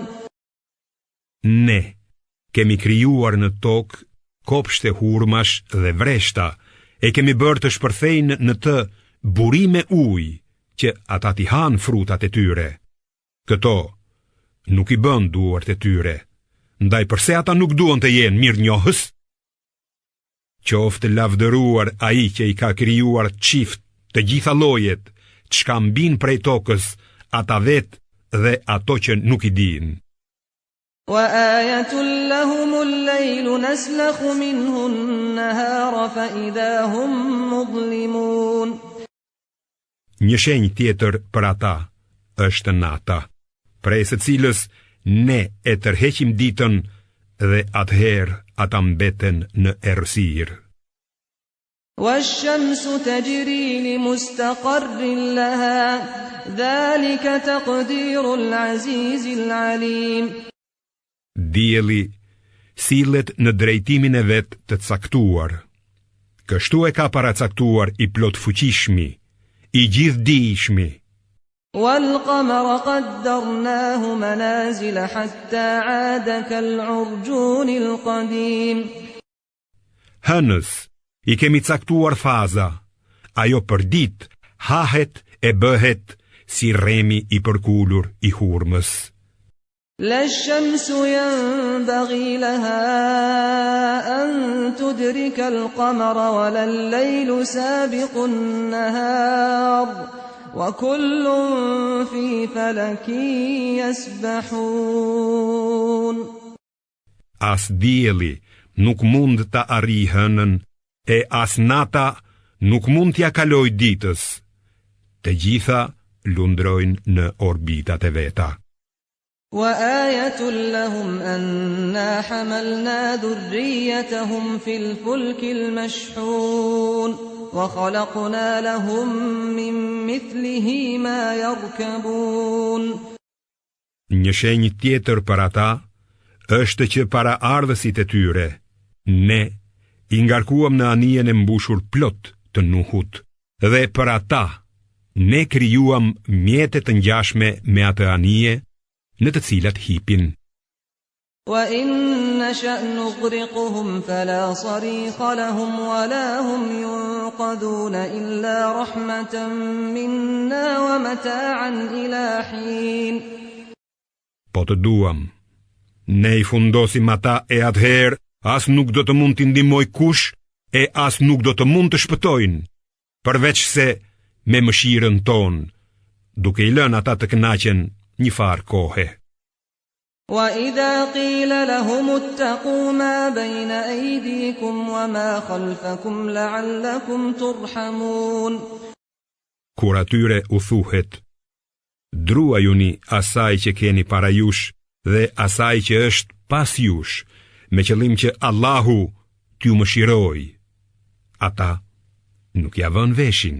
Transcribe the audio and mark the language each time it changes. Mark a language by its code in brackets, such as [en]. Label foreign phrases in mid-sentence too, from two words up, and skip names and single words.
[sq] Ne kemi krijuar në tokë kopshte hurmash dhe vreshta, e kemi bërë të shpërthejnë në të burime ujë që ata t'i hanë frutat e tyre. Këto nuk i bën duart e tyre, ndaj përse ata nuk duan të jenë mirënjohës? Qoftë lavdëruar ai që i ka krijuar çift të gjitha llojet, çka mbin prej tokës, ata vetë dhe ato që nuk i dinë. [ar] وَآيَةٌ لَّهُمُ اللَّيْلُ نَسْلَخُ مِنْهُ النَّهَارَ فَإِذَا هُم مُّظْلِمُونَ [sq] Një shenjë tjetër për ata është nata, prej së cilës ne e tërheqim ditën dhe atëherë ata mbeten në errësirë. [ar] وَالشَّمْسُ تَجْرِي لِمُسْتَقَرٍّ لَّهَا ذَلِكَ تَقْدِيرُ الْعَزِيزِ الْعَلِيمِ [sq] Dielli sillet në drejtimin e vet të caktuar. Kështu e ka paracaktuar i plot fuqishmi, i gjithdijshmi. [ar] وَالْقَمَرَ قَدَّرْنَاهُ مَنَازِلَ حَتَّى عَادَ كَالْعُرْجُونِ الْقَدِيمِ [sq] Hënës i kemi caktuar faza, ajo për ditë hahet e bëhet si rremi i përkulur i hurmës. [ar] لا الشمس ينبغي لها أن تدرك القمر ولا الليل سابق النهار وكل في فلك يسبحون [sq] As dielli nuk mund ta arrijë hënën, e as nata nuk mund t'ja kaloj ditës. Të gjitha lundrojnë në orbitat e veta. [ar] وَآيَةٌ لَّهُمْ أَنَّا حَمَلْنَا ذُرِّيَّتَهُمْ فِي الْفُلْكِ الْمَشْحُونِ وَخَلَقْنَا لَهُم مِّن مِّثْلِهِ مَا يَرْكَبُونَ [sq] Një shenjë tjetër për ata është që para ardhësit e tyre, ne i ngarkuam në anijen e mbushur plot të Nuhut, dhe për ata ne krijuam mjete të ngjashme me atë anije në të cilat hipin. [ar] وَإِن نَّشَأْ نُغْرِقْهُمْ فَلَا صَرِيخَ لَهُمْ وَلَا هُمْ يُنقَذُونَ إِلَّا رَحْمَةً مِنَّا وَمَتَاعًا إِلَى حِينٍ [sq] Po të duam, ne i fundosim ata e atëherë as nuk do të mund t'i ndihmoj kush e as nuk do të mund të shpëtojnë, përveç se me mëshirën tonë, duke i lënë ata të kënaqen një farë kohe. [ar] وَإِذَا قِيلَ لَهُمُ اتَّقُوا مَا بَيْنَ أَيْدِيكُمْ وَمَا خَلْفَكُمْ لَعَلَّكُمْ تُرْحَمُونَ [sq] Kur atyre u thuhet, druajuni asaj që keni para jush dhe asaj që është pas jush, me qëllim që Allahu t'ju mëshiroj, ata nuk ja vën veshin.